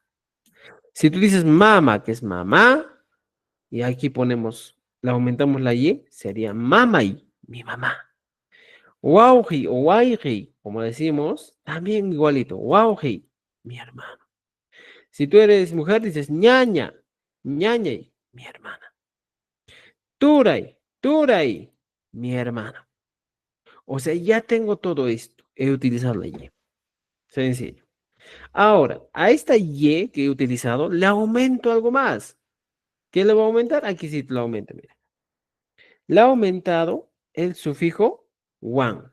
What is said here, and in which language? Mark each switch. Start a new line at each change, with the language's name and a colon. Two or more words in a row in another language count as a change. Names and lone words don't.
Spanish: Si tú dices mama, que es mamá, y aquí le aumentamos la Y, sería mamay, mi mamá. Wauji o waiji, como decimos, también igualito. Wauji, mi hermano. Si tú eres mujer, dices
Quechua: ñaña, ñañay,
Spanish: mi hermana.
Quechua: Turay, turay,
Spanish: mi hermano. O sea, ya tengo todo esto. He utilizado la Y. Sencillo. Ahora, a esta Y que he utilizado, le aumento algo más. ¿Qué le voy a aumentar? Aquí sí lo aumento, mira. Le ha aumentado el sufijo wan.